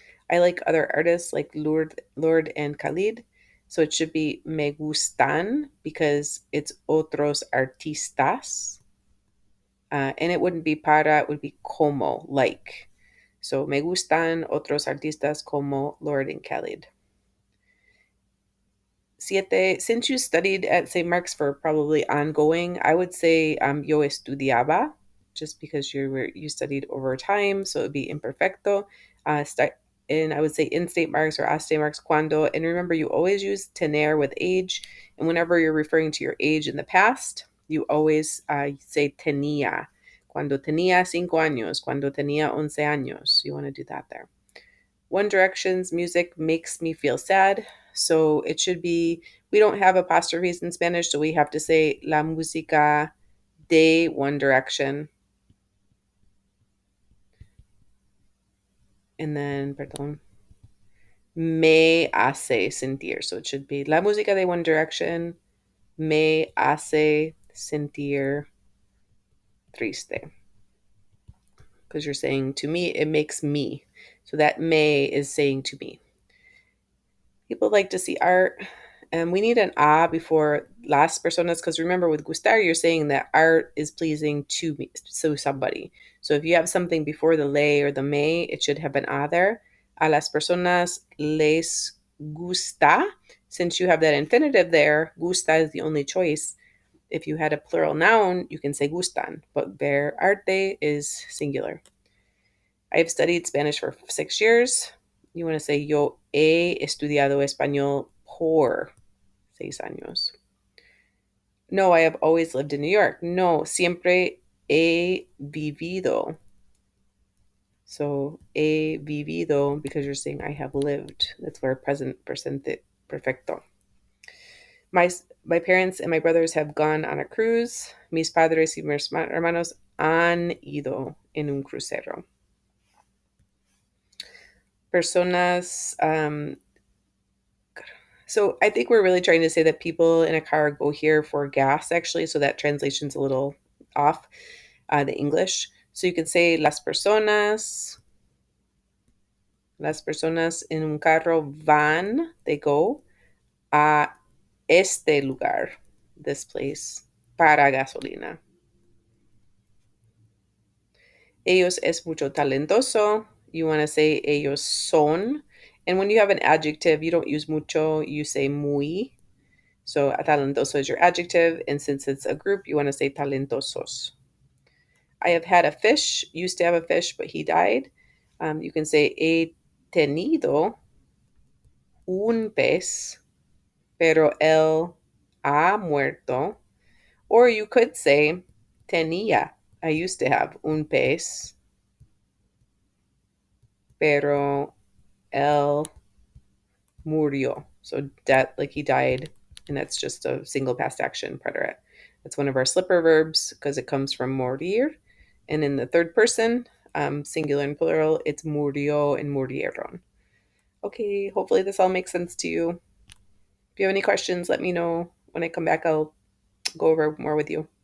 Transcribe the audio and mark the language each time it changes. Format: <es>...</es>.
<en>I like other artists like Lord and Khalid. So it should be</en> <es>me gustan</es> <en>because it's</en> <es>otros artistas.</es> <en>And it wouldn't be para, it would be como, like.</en> <es>So me gustan otros artistas como Lord and Khalid.</es> <en>Siete, since you studied at St. Mark's for probably ongoing, I would say</en> <es>yo estudiaba,</es> <en>just because you studied over time, so it would be imperfecto. And I would say in St. Mark's or a St. Mark's cuando. And remember, you always use tener with age, and whenever you're referring to your age in the past, you always say tenía.</en> <es>Cuando tenía 5 años, cuando tenía 11 años.</es> <en>You want to do that there. One Direction's music makes me feel sad. So it should be, we don't have apostrophes in Spanish, so we have to say</en> <es>la música de One Direction.</es> <en>And then,</en> <es>perdón, me hace sentir.</es> <en>So it should be</en> <es>la música de One Direction me hace sentir triste.</es> <en>Because you're saying to me, it makes me. So that me is saying to me. People like to see art. And we need an a before</en> <es>las personas,</es> <en>because remember with gustar, you're saying that art is pleasing to me, so somebody. So if you have something before the le or the me, it should have an a there.</en> <es>A las personas les gusta.</es> <en>Since you have that infinitive there, gusta is the only choice. If you had a plural noun, you can say gustan, but</en> <es>ver arte</es> <en>is singular. I've studied Spanish for 6 years. You want to say</en> <es>yo he estudiado español por 6 años.</es> <en>No, I have always lived in New York.</en> <es>No, siempre he vivido.</es> <en>So</en> <es>he vivido,</es> <en>because you're saying I have lived. That's where present</en> <es>presente perfecto.</es> <en>My parents and my brothers have gone on a cruise.</en> <es>Mis padres y mis hermanos han ido en un crucero. Personas.</es> <en>So I think we're really trying to say that people in a car go here for gas, actually. So that translation's a little off, the English. So you can say</en> <es>las personas en un carro van,</es> <en>they go</en> <es>a este lugar,</es> <en>this place,</en> <es>para gasolina. Ellos es mucho talentoso.</es> <en>You want to say</en> <es>ellos son.</es> <en>And when you have an adjective, you don't use mucho, you say muy. So talentoso is your adjective. And since it's a group, you want to say talentosos. I have had a fish, used to have a fish, but he died. You can say</en> <es>he tenido un pez, pero él ha muerto.</es> <en>Or you could say tenía. I used to have un pez,</en> <es>pero él murió.</es> <en>So that, like, he died, and that's just a single past action preterite. That's one of our slipper verbs because it comes from morir. And in the third person, singular and plural, it's murió and murieron. Okay, hopefully this all makes sense to you. If you have any questions, let me know. When I come back, I'll go over more with you.</en>